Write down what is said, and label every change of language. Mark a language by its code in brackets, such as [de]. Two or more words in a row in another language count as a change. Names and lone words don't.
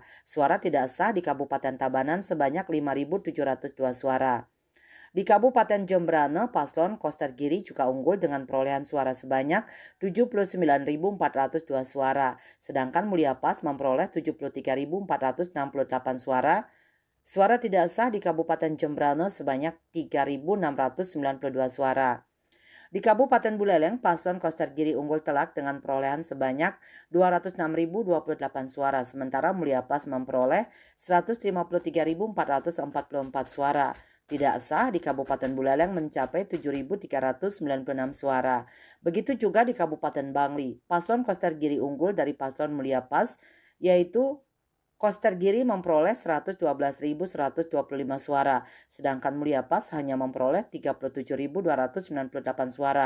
[id] Suara tidak sah di Kabupaten Tabanan sebanyak 5.702 suara. Di Kabupaten Jembrana, paslon Koster Giri juga unggul dengan perolehan suara sebanyak 79.402 suara, sedangkan Mulia Pas memperoleh 73.468 suara. Suara tidak sah di Kabupaten Jembrana sebanyak 3.692 suara. Di Kabupaten Buleleng, paslon Koster Giri unggul telak dengan perolehan sebanyak 206.028 suara, sementara Mulia Pas memperoleh 153.444 suara. Tidak sah di Kabupaten Buleleng mencapai 7.396 suara. Begitu juga di Kabupaten Bangli, paslon Koster Giri unggul dari paslon Mulia Pas, yaitu Koster Giri memperoleh 112.125 suara, sedangkan Mulia Pas hanya memperoleh 37.298 suara.